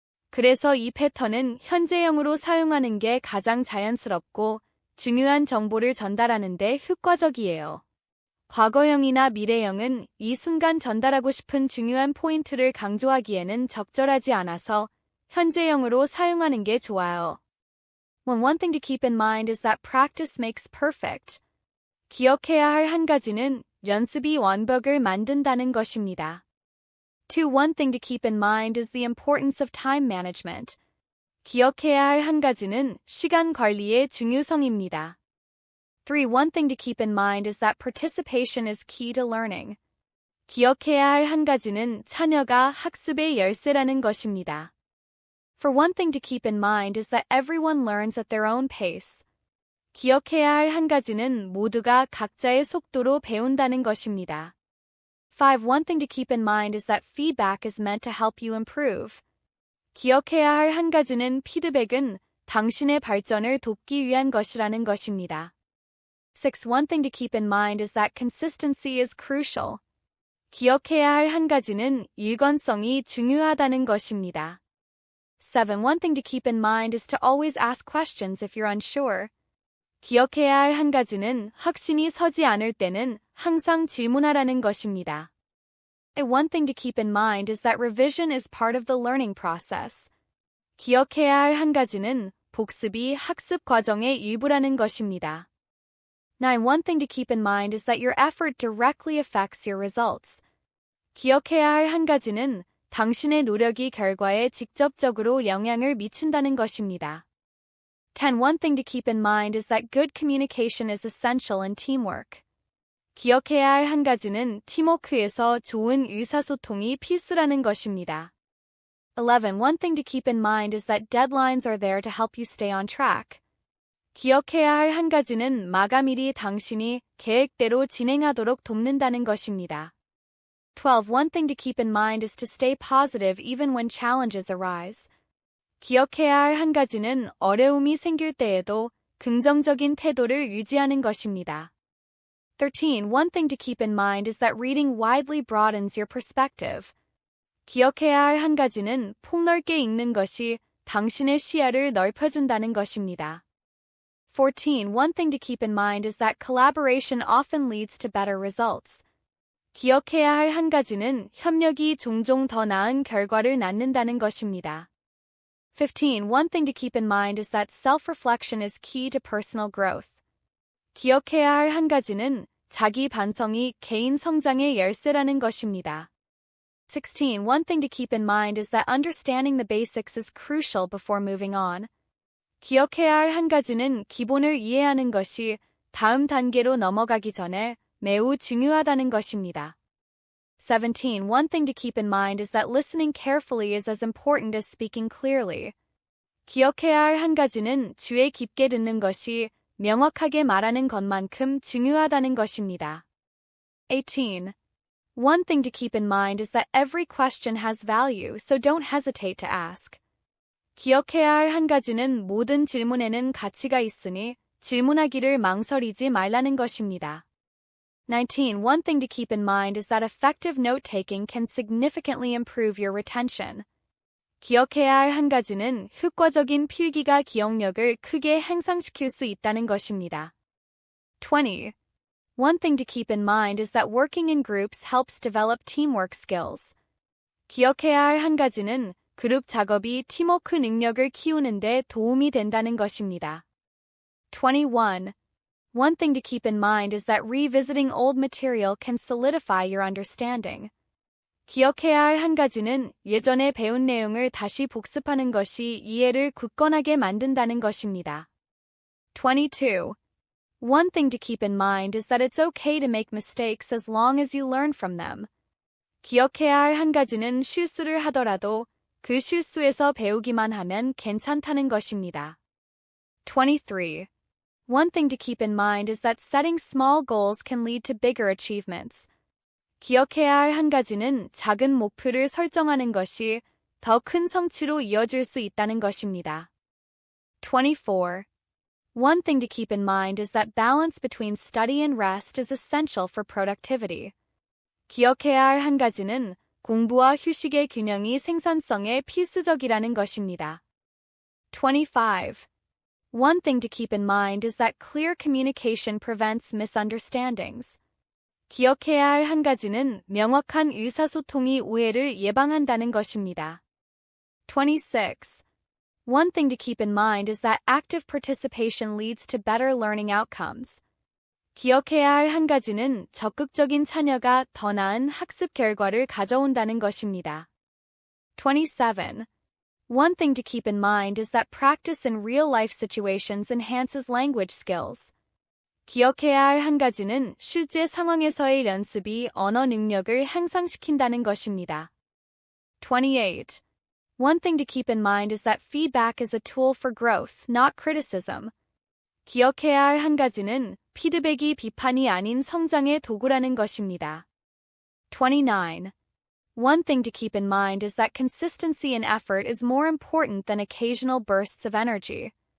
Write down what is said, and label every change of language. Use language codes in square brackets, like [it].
[ko] 그래서 이 패턴은 현재형으로 사용하는 게 가장 자연스럽고 중요한 정보를 전달하는 데 효과적이에요. 과거형이나 미래형은 이 순간 전달하고 싶은 중요한 포인트를 강조하기에는 적절하지 않아서 현재형으로 사용하는 게 좋아요. [en] One thing to keep in mind is that practice makes perfect. [ko] 기억해야 할 한 가지는 연습이 완벽을 만든다는 것입니다. [en] One thing to keep in mind is the importance of time management. [ko] 기억해야 할 한 가지는 시간 관리의 중요성입니다. [en] One thing to keep in mind is that participation is key to learning. [ko] 기억해야 할 한 가지는 참여가 학습의 열쇠라는 것입니다. [en] One thing to keep in mind is that everyone learns at their own pace. [ko] 기억해야 할 한 가지는 모두가 각자의 속도로 배운다는 것입니다. [en] One thing to keep in mind is that feedback is meant to help you improve. [ko] 기억해야 할 한 가지는 피드백은 당신의 발전을 돕기 위한 것이라는 것입니다. [en] One thing to keep in mind is that consistency is crucial. [ko] 기억해야 할 한 가지는 일관성이 중요하다는 것입니다. [en] One thing to keep in mind is to always ask questions if you're unsure. [ko] 기억해야 할 한 가지는 확신이 서지 않을 때는 항상 질문하라는 것입니다. [en] One thing to keep in mind is that revision is part of the learning process. [ko] 기억해야 할 한 가지는 복습이 학습 과정의 일부라는 것입니다. [en] One thing to keep in mind is that your effort directly affects your results. [ko] 기억해야 할 한 가지는 당신의 노력이 결과에 직접적으로 영향을 미친다는 것입니다. [en] One thing to keep in mind is that good communication is essential in teamwork. [ko] 기억해야 할 한 가지는 팀워크에서 좋은 의사소통이 필수라는 것입니다. [en] One thing to keep in mind is that deadlines are there to help you stay on track. [ko] 기억해야 할 한 가지는 마감일이 당신이 계획대로 진행하도록 돕는다는 것입니다. [en] One thing to keep in mind is to stay positive even when challenges arise. [ko] 기억해야 할 한 가지는 어려움이 생길 때에도 긍정적인 태도를 유지하는 것입니다. [en] One thing to keep in mind is that reading widely broadens your perspective. [ko] 기억해야 할 한 가지는 폭넓게 읽는 것이 당신의 시야를 넓혀준다는 것입니다. [en] One thing to keep in mind is that collaboration often leads to better results. [ko] 기억해야 할 한 가지는 협력이 종종 더 나은 결과를 낳는다는 것입니다. [en] One thing to keep in mind is that self-reflection is key to personal growth. [ko] 기억해야 할 한 가지는 자기 반성이 개인 성장의 열쇠라는 것입니다. [en] One thing to keep in mind is that understanding the basics is crucial before moving on. [ko] 기억해야 할 한 가지는 기본을 이해하는 것이 다음 단계로 넘어가기 전에 매우 중요하다는 것입니다. [en] One thing to keep in mind is that listening carefully is as important as speaking clearly. [ko] 기억해야 할 한 가지는 귀에 깊게 듣는 것이 명확하게 말하는 것만큼 중요하다는 것입니다. [en] One thing to keep in mind is that every question has value, so don't hesitate to ask. [ko] 기억해야 할 한 가지는 모든 질문에는 가치가 있으니 질문하기를 망설이지 말라는 것입니다. [en] One thing to keep in mind is that effective note-taking can significantly improve your retention. [ko] 기억해야 할 한 가지는 효과적인 필기가 기억력을 크게 향상시킬 수 있다는 것입니다. [en] One thing to keep in mind is that working in groups helps develop teamwork skills. [ko] 기억해야 할 한 가지는 그룹 작업이 팀워크 능력을 키우는 데 도움이 된다는 것입니다. [en] One thing to keep in mind is that revisiting old material can solidify your understanding. [ko] 기억해야 할 한 가지는 예전에 배운 내용을 다시 복습하는 것이 이해를 굳건하게 만든다는 것입니다. [en] One thing to keep in mind is that it's okay to make mistakes as long as you learn from them. [ko] 기억해야 할 한 가지는 실수를 하더라도 그 실수에서 배우기만 하면 괜찮다는 것입니다. [en] 23. One thing to keep in mind is that setting small goals can lead to bigger achievements. [ko] 기억해야 할 한 가지는 작은 목표를 설정하는 것이 더 큰 성취로 이어질 수 있다는 것입니다. [en] 24. One thing to keep in mind is that balance between study and rest is essential for productivity. [ko] 기억해야 할 한 가지는 공부와 휴식의 균형이 생산성에 필수적이라는 것입니다. [en] 25. One thing to keep in mind is that clear communication prevents misunderstandings. [ko] 기억해야 할 한 가지는 명확한 의사소통이 오해를 예방한다는 것입니다. [en] 26. One thing to keep in mind is that active participation leads to better learning outcomes. [ko] 기억해야 할 한 가지는 적극적인 참여가 더 나은 학습 결과를 가져온다는 것입니다. [en] 27. One thing to keep in mind is that practice in real-life situations enhances language skills. [ko] 기억해야 할 한 가지는 실제 상황에서의 연습이 언어 능력을 향상시킨다는 것입니다. [en] 28. One thing to keep in mind is that feedback is a tool for growth, not criticism. [ko] 기억해야 할 한 가지는 피드백이 비판이 아닌 성장의 도구라는 것입니다. [en] 29. One thing to keep in mind is that consistency in effort is more important than occasional bursts of energy.